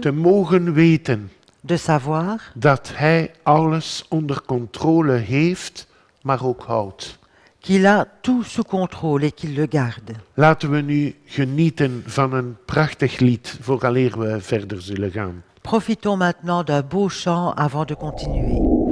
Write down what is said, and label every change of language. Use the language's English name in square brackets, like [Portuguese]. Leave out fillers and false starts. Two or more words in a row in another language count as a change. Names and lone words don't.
[Dutch] te mogen weten [French] de savoir [Dutch] dat Hij alles onder controle heeft, maar ook houdt. [French] qu'il a tout sous contrôle et qu'il le garde. [Dutch] Laten we nu genieten van een prachtig lied vooraleer we verder zullen gaan. [French] Profitons maintenant d'un beau chant avant de continuer.